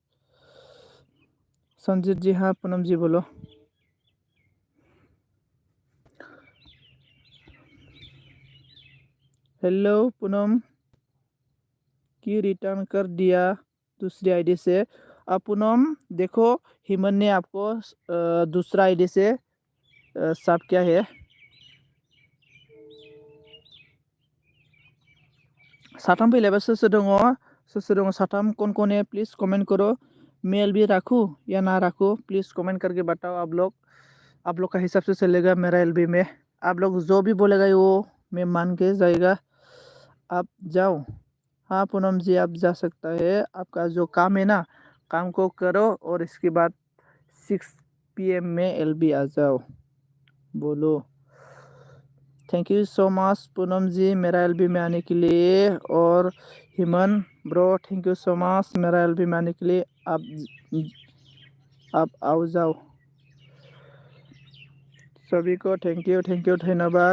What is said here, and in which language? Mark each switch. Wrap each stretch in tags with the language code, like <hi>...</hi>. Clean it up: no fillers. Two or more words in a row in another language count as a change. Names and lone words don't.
<hi>संजीत जी हाँ पूनम जी बोलो हेलो पूनम की रिटर्न कर दिया दूसरी आईडी से अब पूनम देखो हेमंत ने आपको दूसरा आईडी से सब क्या है</hi> <brx>साथाम फैलायबा सोर दङ</brx> <hi>साथाम कौन है प्लीज़ कमेंट करो मेल भी रखूँ या ना रखूँ प्लीज़ कमेंट करके बताओ आप लोग का हिसाब से चलेगा मेरा एलबी में आप लोग जो भी बोलेगा वो मैं मान के जाएगा आप जाओ हाँ पूनम जी आप जा सकता है आपका जो काम है ना काम को करो और इसके बाद 6 PM में एलबी आ जाओ बोलो</hi> <en>thank you so much</en> <hi>पूनम जी मेरा एलबी में आने के लिए और हेमंत ब्रो</hi> <en>thank you so much</en> <hi>मेरा एलबी में आने के लिए आप आओ जाओ सभी को थैंक यू धन्यवाद।</hi>